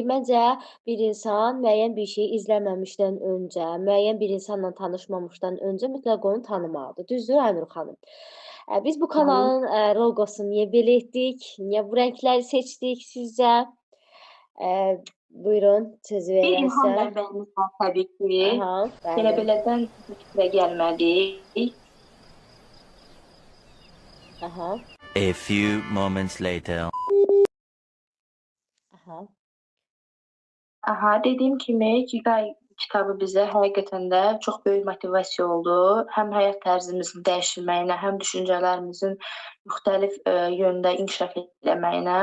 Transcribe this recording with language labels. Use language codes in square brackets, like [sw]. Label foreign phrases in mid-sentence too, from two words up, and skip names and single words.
[az] Məncə bir insan müəyyən bir şeyi izləməmişdən öncə, müəyyən bir insanla tanışmamışdan öncə mütləq onu tanımalıdır. Düzdür Aynur xanım? Biz bu kanalın loqosunu niyə belə etdik? Niyə bu rəngləri seçdik sizcə? Buyurun, sözü Bir verək ilham sizə. mənbəyimiz var təbii ki. Aha, Elə bəli. belədən bu fikrə gəlmədik. Aha, [en] A few moments later. [az] aha. Dediyim kimi Ikigai kitabı bizə həqiqətən də çox böyük motivasiya oldu. Həm həyat tərzimizin dəyişilməyinə, həm düşüncələrimizin müxtəlif yöndə inkişaf etməyinə.